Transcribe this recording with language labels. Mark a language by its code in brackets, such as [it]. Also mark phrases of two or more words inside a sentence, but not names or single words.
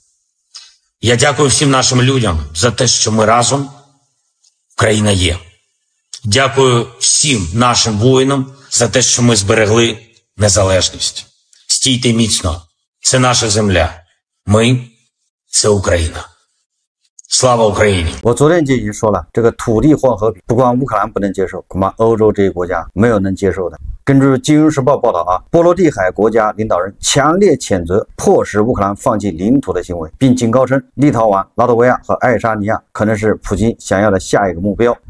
[uk] Я дякую всім нашим людям за те, що ми разом. Україна є. Дякую всім нашим воїнам за те, що ми зберегли незалежність. Стійте міцно. Це наша земля. Ми – це Україна. Слава Україні! [zh] 我昨天就已经说了，这个土地换和平，不光乌克兰不能接受，恐怕欧洲这些国家没有能接受的。根据《金融时报》报道啊，波罗的海国家领导人强烈谴责迫使乌克兰放弃领土的行为，并警告称，立陶宛、拉脱维亚和爱沙尼亚可能是普京想要的下一个目标。